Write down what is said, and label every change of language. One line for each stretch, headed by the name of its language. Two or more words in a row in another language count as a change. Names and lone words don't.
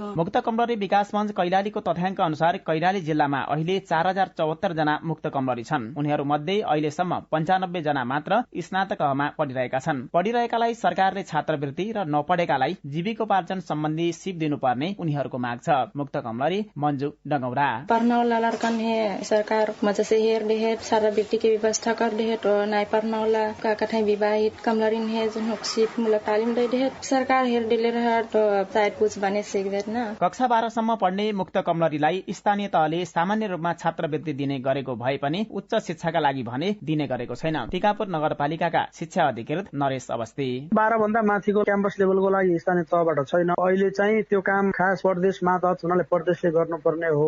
Nepali: मुक्त कमलरी विकास मञ्च कैलालीको तथ्याङ्क अनुसार कैलाली जिल्लामा अहिले 4074 जना मुक्त कमलरी छन्। उनीहरू मध्ये अहिलेसम्म 95 जना मात्र स्नातक तहमा पढिरहेका छन्। पढिरहेकालाई सरकारले छात्रवृत्ति र नपढेकालाई जीविकोपार्जन सम्बन्धी सिप दिनुपर्ने उनीहरूको माग छ। मुक्त कमलरी मंजू डगौरा
Dangaura Tharu: पढ्नवाला लड़कन है सरकार मजा से हेर छात्रवृत्ति की व्यवस्था कर दे तो नाई पढ़ने वाला का कठिन विवाहित कमलरीन है जो सिर्फ मुला तालिम दे दे सरकार हेर दिले रह तो शायद कुछ बने सीख दे ना।
Nepali: कक्षा 12 सम्म पढ्ने मुक्त कमलरीलाई स्थानीय तहले सामान्य रूपमा छात्रवृत्ति दिने गरेको भए पनि उच्च शिक्षाका लागि भने दिने गरेको छैन। टिकापुर नगरपालिकाका शिक्षा अधिकृत नरेश अवस्थी 12 भन्दा माथिको क्याम्पस लेभलको लागि स्थानीय तहबाट छैन। अहिले चाहिँ त्यो काम खास प्रदेशमा तहत हुनाले प्रदेशले गर्नुपर्ने हो।